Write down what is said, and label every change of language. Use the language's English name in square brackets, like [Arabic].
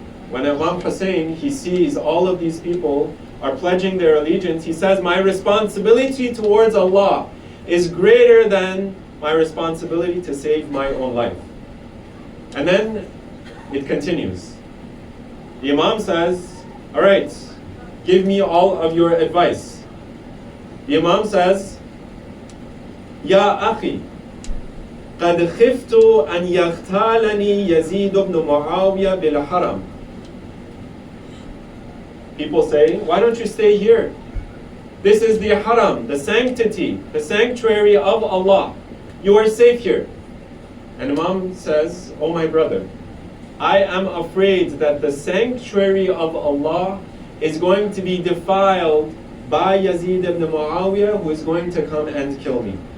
[English] When Imam Hussein, he sees all of these people are pledging their allegiance, he says, my responsibility towards Allah is greater than my responsibility to save my own life. And then it continues. The Imam says, all right, give me all of your advice. The Imam says, [Arabic] Ya akhi, قد خفت أن يغتالني يزيد بن معاوية بالحرم. [English] People say, why don't you stay here? This is the haram, the sanctity, the sanctuary of Allah. You are safe here. And Imam says, oh my brother, I am afraid that the sanctuary of Allah is going to be defiled by Yazid ibn Muawiyah, who is going to come and kill me.